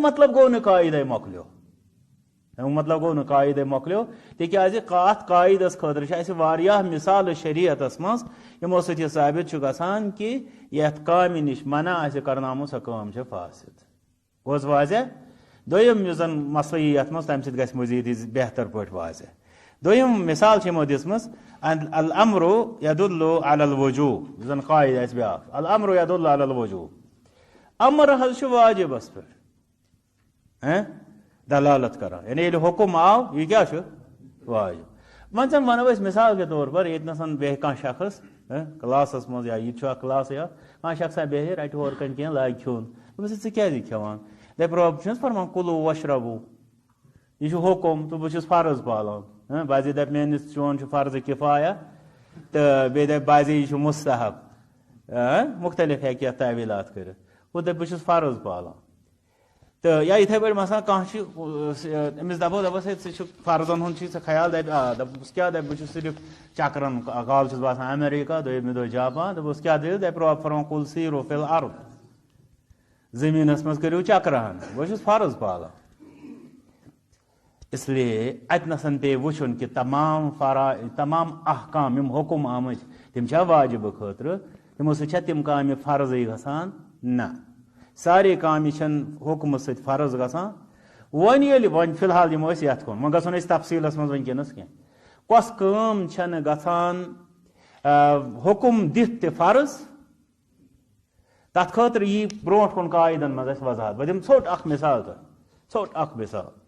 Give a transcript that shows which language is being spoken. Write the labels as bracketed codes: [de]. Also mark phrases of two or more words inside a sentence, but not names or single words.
[ks] مطلب گوٚو نہٕ قاعدے مۄکلیو تمیُک مطلب گوٚو نہٕ قاعدے مۄکلیو تِکیازِ اتھ قاعدس خٲطرٕ چھِ اَسہِ واریاہ مثالہٕ شریعتس منٛز یِمو سۭتۍ یہِ ثٲبت چھُ گژھان کہ یتھ کامہِ نِش منع آسہِ کرناومُت سۄ کٲم چھِ فاسد گوٚو واضح دوٚیِم یُس زن مسلہٕ یی یتھ منٛز تمہِ سۭتۍ گژھِ مزیٖد یہِ بہتر پٲٹھۍ واضح دوٚیِم مثال چھِ یِمو دِژمٕژ [ar] الامر یدل علی الوجوب [ks] یُس زن قاعدٕ آسہِ بیٛاکھ [ar] الامر یدل علی الوجوب [ks] امر حظ چھُ واجبس پٮ۪ٹھ دلالت کران یعنی ییٚلہِ حکم آو یہِ کیٛاہ چھُ واجب وۄنۍ زن ونو أسۍ مثال [ur] کے طور پر [ks] ییٚتنس بیٚہہِ کانٛہہ شخص کلاسس منٛز یا یہِ تہِ چھُ اکھ کلاس یا کانٛہہ شخصا بیٚہہِ رٹہِ ہورٕ کنۍ کینٛہہ لاگہِ کھیوٚن دپس ژٕ کیٛازِ یہِ کھٮ۪وان دپہِ رۄب چھُنہٕ فرمان [ar] کُلوٗ وشربوٗ [ks] یہ حکم تو بہٕ چھُس فرض پالان بعضے دپہِ میٲنِس چون چھُ فرض کِفایہ تہٕ بیٚیہِ دپہِ بعضے یہِ چھُ مستحب مختلف ہیٚکہِ یتھ تعویٖلات کٔرِتھ ہُہ دپہِ بہٕ چھُس فرض پالان تہٕ یا یِتھے پٲٹھۍ مثلاً کانٛہہ چھُ أمِس دپو دپس ہے ژٕ چھُکھ فرضن ہُنٛد چھُے ژےٚ خیال دپہِ آ دپُس کیٛاہ دپہِ بہٕ چھُس صرف چکرن کالہٕ چھُس بہٕ آسان امیریکا دوٚیمہِ دۄہ جاپان دپُس کیٛاہ دٔلیٖل دپہِ رۄب فرمان [ar] کُل سیٖرو فِل ارض [ks] زٔمیٖنس منٛز کٔرِو چکرہن بہٕ چھُس فرض پالان [ur] اس لیے [ks] اتنسن پے وٕچھُن کہ تمام احکام یِم حکم آمٕتۍ تِم چھا واجبہٕ خٲطرٕ تِمو سۭتۍ چھا تِم کامہِ فرضٕے گژھان نہ سارے کامہِ چھنہٕ حکمہٕ سۭتۍ فرض گژھان وۄنۍ ییٚلہِ وۄنۍ فی الحال یِمو أسۍ یتھ کُن وۄنۍ گژھو نہٕ أسۍ تفصیٖلس منٛز وٕنکیٚنس کینٛہہ کۄس کٲم چھنہٕ گژھان حکم دِتھ تہِ فرض تتھ خٲطرٕ یی برونٛٹھ کُن قاعدن منٛز اسہِ وضاحت بہٕ دِمہٕ ژھوٚٹ اکھ مثال تۄہہِ ژھوٚٹ اکھ مثال